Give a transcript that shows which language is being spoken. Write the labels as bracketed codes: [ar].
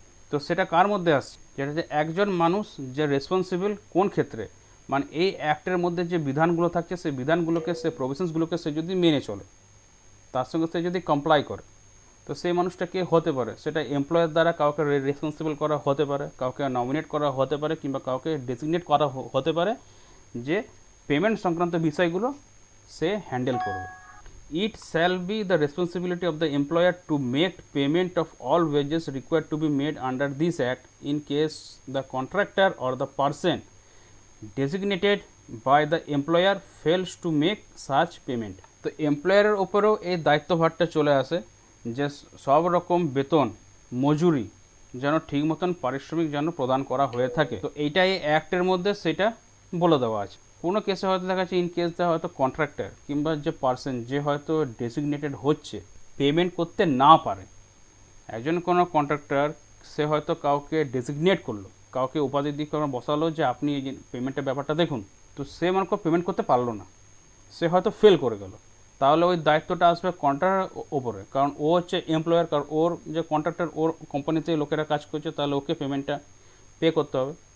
[bn] তো সেটা কার মধ্যে আসছে? যেটা যে একজন মানুষ যে রেসপন্সিবল কোন ক্ষেত্রে, মানে এই অ্যাক্টের মধ্যে যে বিধানগুলো থাকছে, সেই বিধানগুলোকে, সে প্রভিশনসগুলোকে সে যদি মেনে চলে, তার সঙ্গে সে যদি কমপ্লাই করে, তো সেই মানুষটা কে হতে পারে? সেটা এমপ্লয়ার দ্বারা কাউকে রেসপন্সিবল করা হতে পারে, কাউকে নমিনেট করা হতে পারে, কিংবা কাউকে ডেজিগনেট করা হতে পারে, যে পেমেন্ট সংক্রান্ত বিষয়গুলো সে হ্যান্ডেল করবে। [en] It shall be the responsibility of the employer to make payment of all wages required to be made under this act in case the contractor or the person designated by the employer fails to make such payment. [bn] তো এমপ্লয়ারের ওপরেও এই দায়িত্বভারটা চলে আসে যে সব রকম বেতন, মজুরি যেন ঠিক মতন পারিশ্রমিক যেন প্রদান করা হয়ে থাকে। তো এইটা এই অ্যাক্টের মধ্যে সেটা বলে দেওয়া আছে। কোনো কেসে হয়তো দেখা যাচ্ছে, ইন কেস দেওয়া হয়তো কন্ট্রাক্টর কিংবা যে পার্সন যে হয়তো ডেসিগনেটেড হচ্ছে পেমেন্ট করতে না পারে, একজন কোনো কন্ট্রাক্টর সে হয়তো কাউকে ডেসিগনেট করলো, কাউকে উপাধি দিয়ে বসালো যে আপনি এই পেমেন্টের ব্যাপারটা দেখুন, তো সে মনে পেমেন্ট করতে পারলো না, সে হয়তো ফেল করে গেল, তাহলে ওই দায়িত্বটা আসবে কন্ট্রাক্টরের ওপরে, কারণ ও হচ্ছে এমপ্লয়ার, কারণ ওর যে কন্ট্রাক্টর, ওর কোম্পানিতে লোকেরা কাজ করছে, তাহলে ওকে পেমেন্টটা পে করতে হবে।